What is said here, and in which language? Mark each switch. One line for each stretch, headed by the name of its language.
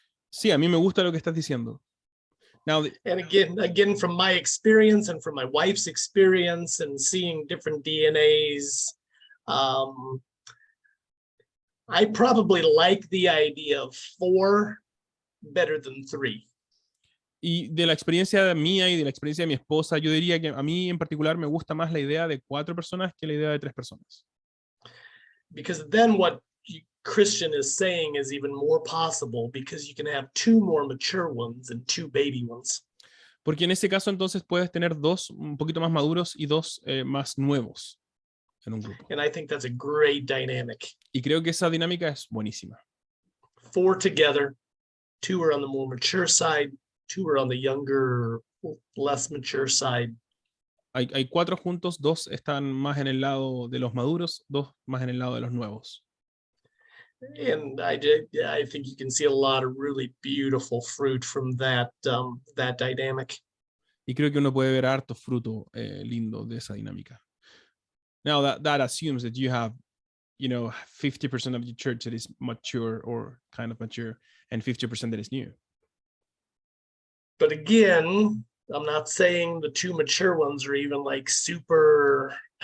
Spanish: Sí, a mí me gusta lo que estás diciendo.
English: Now, and again, from my experience and from my wife's experience and seeing different DNAs, I probably like the idea of 4 better than 3.
Spanish: Y de la experiencia mía y de la experiencia de mi esposa, yo diría que a mí en particular me gusta más la idea de 4 personas que la idea de 3 personas.
English: Because then what Christian is saying is even more possible because you can have 2 more mature ones and 2 baby ones.
Spanish: Porque en ese caso entonces puedes tener 2 un poquito más maduros y 2 más nuevos en un grupo.
English: And I think that's a great dynamic.
Spanish: Y creo que esa dinámica es buenísima.
English: 4 together, 2 are on the more mature side, 2 are on the younger, less mature side.
Spanish: Hay 4 juntos, 2 están más en el lado de los maduros, 2 más en el lado de los nuevos.
English: And I think you can see a lot of really beautiful fruit from that dynamic.
Spanish: Y creo que uno puede ver harto fruto lindo de esa dinámica.
English: Now that assumes that you have, 50% of your church that is mature or kind of mature and 50% that is new. But again, I'm not saying the 2 mature ones are even like super.